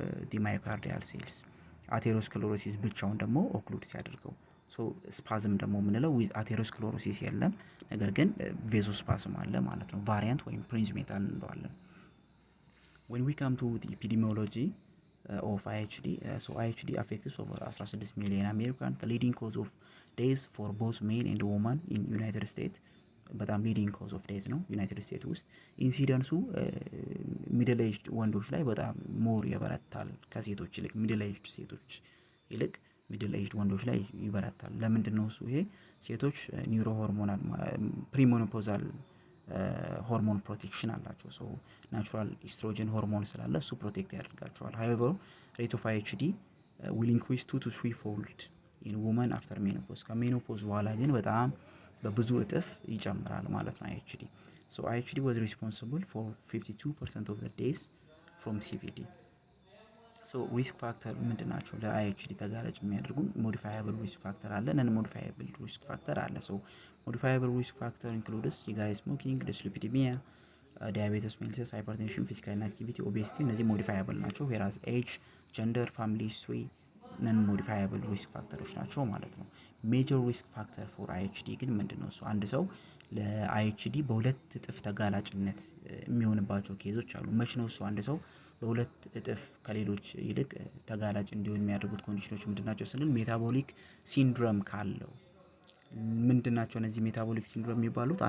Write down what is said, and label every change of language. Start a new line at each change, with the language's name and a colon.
English: the myocardial cells። atherosclerosis
Amharic: ብቻውን ደግሞ
English: occlude ሲያደርገው so spasm ደግሞ ምንለው with atherosclerosis
Amharic: የለም ነገር ግን
English: vasospasm
Amharic: አለ ማለት ነው
English: variant ወይም prinzmetal እንለዋለን። when we come to the epidemiology of IHD so IHD affects over 16 million Americans. The leading cause of death for both men and women in United States
Amharic: በጣም leading cause of death ነው ዩናይትድ ስቴትስ ውስጥ። ኢንሲደንሱ ሚድል ኤጅድ ወንዶች ላይ በጣም ሞር ይበረታል ከሴቶች ይልቅ ሚድል ኤጅድ ሴቶች ይልቅ ሚድል ኤጅድ ወንዶች ላይ ይበረታል። ለምንድነው እሱ? ይሄ ሴቶች ኒውሮ ሆርሞናል ፕሪሞኖፖዛል ሆርሞን ፕሮቴክሽን አላቸው። ሶ ናቹራል ኢስትሮጀን ሆርሞን ስላለ እሱ ፕሮቴክት ያደርጋቸዋል።
English: however rate of IHD will increase 2 to 3 fold in women after menopause
Amharic: ከሜኖፖዝ በኋላ ግን በጣም በብዙ እጥፍ ይጨምራል ማለት ነው IHD።
English: so IHD was responsible for 52% of the deaths from CVD። so risk factor ምንድናቸው ለIHD ተጋላጭ የሚያደርጉ modifiable risk factor አለ ነን modifiable risk factor አለ። so modifiable risk factor includes cigarette smoking, dyslipidemia, diabetes mellitus, hypertension, physical inactivity, obesity እነዚህ modifiable ናቸው whereas age, gender, family history ነን modifiable risk factors ናቸው ማለት ነው። major risk factor for IHD
Amharic: ግን ምንድነው እሱ? አንድ ሰው ለIHD በሁለት እጥፍ ተጋላጭነት የሚሆንባቸው ኬዞች አሉ። መች ነው እሱ አንድ ሰው በሁለት እጥፍ ከሌሎች ይልቅ ተጋላጭ እንዲሆን የሚያደርጉት ኮንዲሽኖች ምንድናቸው ስንል ሜታቦሊክ ሲንድሮም ካለው ምንድናቸው እነዚህ ሜታቦሊክ ሲንድሮም የሚባሉት?